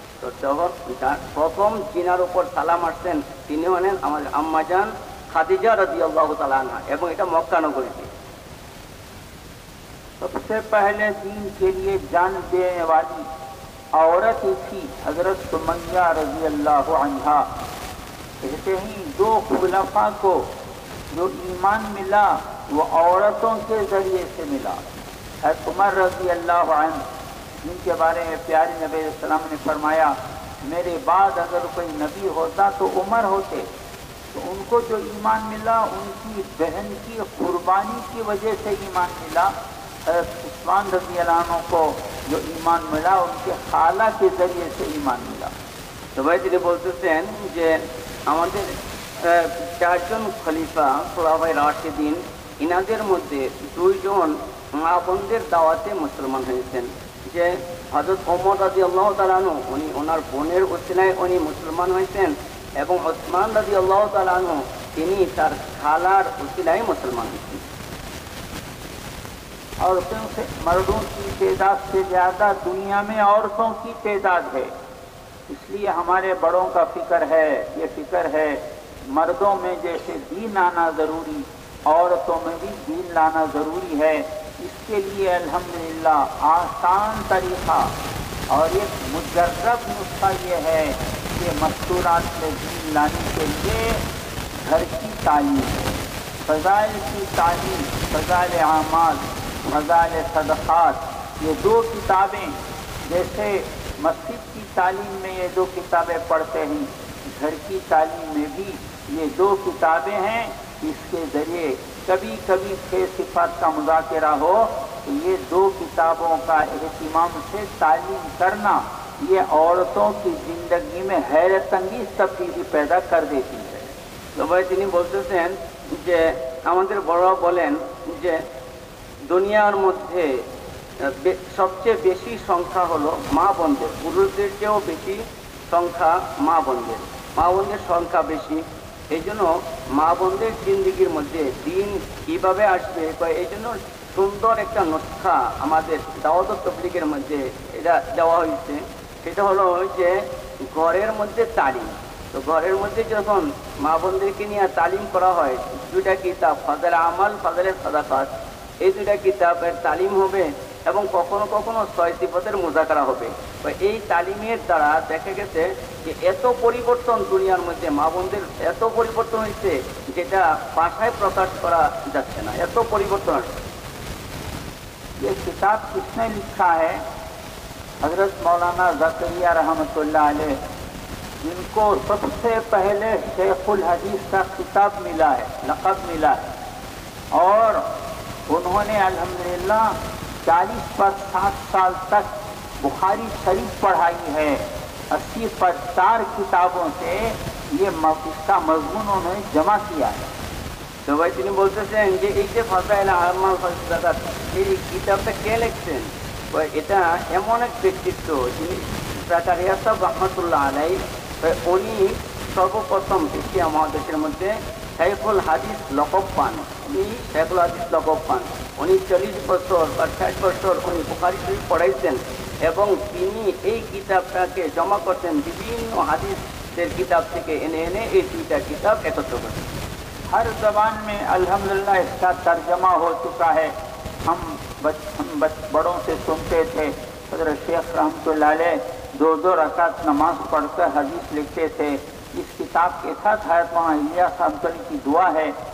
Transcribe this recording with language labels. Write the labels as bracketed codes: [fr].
[bn] তো যখন প্রথম জিনার উপর সালাম আসছেন তিনি হলেন আমাদের আম্মাজান খাদিজা রাদিয়াল্লাহু তাআলা আনহা এবং এটা মক্কা নগরীতে। [hi] सबसे पहले दीन के लिए जान देने वाली औरत थी हजरत सुमैया रजी अल्लाह अन्हा। कहते हैं दो खुलफा को जो ईमान मिला वो औरतों के जरिए से मिला। हज़रत उमर रजी अल्लाह अन्हु जिनके बारे में प्यारे नबी सल्लल्लाहु अलैहि वसल्लम ने फरमाया मेरे बाद अगर कोई नबी होता तो उमर होते। तो उनको जो ईमान मिला उनकी बहन की कुर्बानी की वजह से ईमान मिला। उस्मान रज़ी अल्लाह अन्हु को जो ईमान मिला उनके खाला के जरिए से ईमान मिला। [bn] তো ভাই তিনি বলতেছেন যে আমাদের চারজন খলিফা খুলাফায়ে রাশিদিন ইনাদের মধ্যে দুইজন মা বোনদের দাওয়াতে মুসলমান হয়েছেন। যে হযরত ওমর রাদিয়াল্লাহু তাআলা আনহু উনি ওনার বোনের উসিলায় উনি মুসলমান হয়েছেন এবং ওসমান রাদিয়াল্লাহু তাআলা আনহু তিনি তার খালার উসিলায় মুসলমান হয়েছেন। [hi] औरतों से मर्दों की तादाद से ज़्यादा दुनिया में औरतों की तादाद है। इसलिए हमारे बड़ों का फिक्र है, ये फिक्र है मर्दों में जैसे दीन आना ज़रूरी औरतों में भी दीन लाना ज़रूरी है। इसके लिए अल्हम्दुलिल्लाह आसान तरीक़ा और एक मुजर्रब नुस्खा ये है कि मस्तूरात में दीन लाने के लिए घर की तालीम, फ़ज़ाइल की तालीम, फ़ज़ाइल आमाल, फ़ज़ाइल सदक़ात, ये दो किताबें जैसे मस्जिद की तालीम में ये दो किताबें पढ़ते हैं, घर की तालीम में भी ये दो किताबें हैं। इसके ज़रिए कभी कभी 6 सिफ़ात का मुज़ाकरा हो तो ये दो किताबों का एहतिमाम से तालीम करना ये औरतों की ज़िंदगी में हैरत अंगीज़ तब्दीली पैदा कर देती है। [bn] তো ভাই তিনি বলতেছেন যে আমাদের বড়রা বলেন যে দুনিয়ার মধ্যে সবচেয়ে বেশি সংখ্যা হলো মা বোনদের, পুরুষদের চেয়েও বেশি সংখ্যা মা বোনদের। মা বোনদের সংখ্যা বেশি, এই জন্য মা বোনদের জিন্দিগির মধ্যে দিন কীভাবে আসবে এই জন্য সুন্দর একটা নুসখা আমাদের দাওয়াত তাবলীগের মধ্যে এটা দেওয়া হয়েছে। সেটা হলো যে ঘরের মধ্যে তালিম। তো ঘরের মধ্যে যখন মা বোনদেরকে নিয়ে তালিম করা হয় দুইটা কিতাব ফাজাইল আমাল, ফাজাইল সাদাকাত, এই দুইটা কিতাবের তালিম হবে এবং কখনো কখনো 6 সিফাতের মুযাকারা হবে। তো এই তালিমের দ্বারা দেখা গেছে যে এত পরিবর্তন দুনিয়ার মধ্যে মা বোনদের এত পরিবর্তন হয়েছে যেটা ভাষায় প্রকাশ করা যাচ্ছে না, এত পরিবর্তন আসছে। [hi] ये किताब किसने लिखा है? हज़रत मौलाना ज़करिया रहमतुल्लाह अलैह, जिनको सबसे पहले शेखुल हदीस का खिताब मिला है, लक़ब मिला है। और उन्होंने अल्हम्दुलिल्लाह 40 पर 60 साल तक बुखारी शरीफ पढ़ाई है। 80 पर 4 किताबों से ये इसका मज़मून उन्होंने जमा किया है। [bn] তো ভাই তিনি বলতেছেন যে এই যে ফাজাইল আমাল সাদাকাত এই কিতাবটা কে লিখছেন? এটা এমন এক ব্যক্তিত্ব যিনি জাকারিয়া সাহেব রহমতুল্লাহ আলাইহি, উনি সর্বপ্রথম এশিয়া মহাদেশের মধ্যে শাইখুল হাদিস লকব পান। তিনি শেখুল হাদিস লকব পান। উনি 40 বছর বা 60 বছর উনি বুখারী শরীফ পড়াইছেন এবং তিনি এই কিতাবটাকে জমা করতেন বিভিন্ন হাদিসের কিতাব থেকে এনে এনে এই দুইটা কিতাব একত্র করতেন। [hi] हर ज़बान में अल्हम्दुलिल्लाह इसका तर्जमा हो चुका है। हम बड़ों से सुनते थे, हज़रत शेख रहमतुल्लाह अलैह 2-2 रकात नमाज पढ़कर हदीस लिखते थे। इस किताब के साथ हज़रत मौलाना इलियास रहमतुल्लाह की दुआ है।